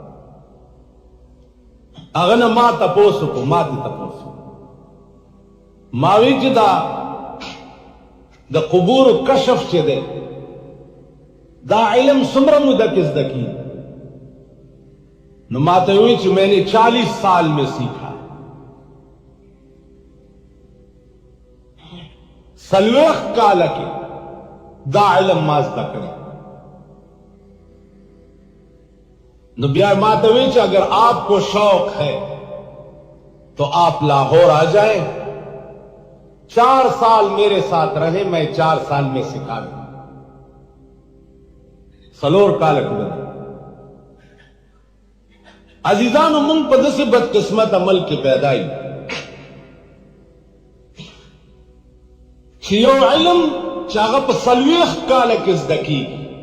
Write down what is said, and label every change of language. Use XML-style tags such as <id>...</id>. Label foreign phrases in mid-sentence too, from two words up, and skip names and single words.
<ps>هغه نه ما تپوس وکړو ما دې تپوس ما وی چې دا د قبور کشف چې دی دا علم څومره موده کې زده کی نو ما ته وی چې</ps> <ur>میں نے 40 سال میں سیکھا</ur> <ps>40 کال کې دا علم ما زده کړی نو بیا ما ته وی چې</ps> <ur>اگر آپ کو شوق ہے تو آپ لاہور آ جائیں 4 سال میرے ساتھ رہے میں 4 سال میں سکھا دوں</ur> <ps>سلور کال کې عزیزانو مونږ په داسې بدقسمت عمل کې پیدا یو چې یو علم چې هغه په 40 کاله کې زده کېږي</ps>